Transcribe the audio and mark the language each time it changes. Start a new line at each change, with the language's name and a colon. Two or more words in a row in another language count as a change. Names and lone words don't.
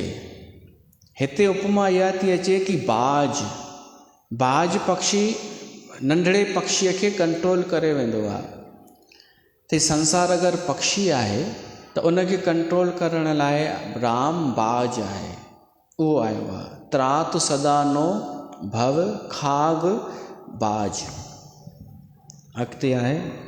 Sindhi: हिते उपमा इहा थी अचे कि बाज पक्षी नंढड़े पक्षीअ खे कंट्रोल करे वेंदो आहे। त संसार अगरि पक्षी आहे त उनखे कंट्रोल करण लाइ राम बाज आहे, उहो आयो आहे। त्रात सदा नो भव खाग बाज। अॻिते आहे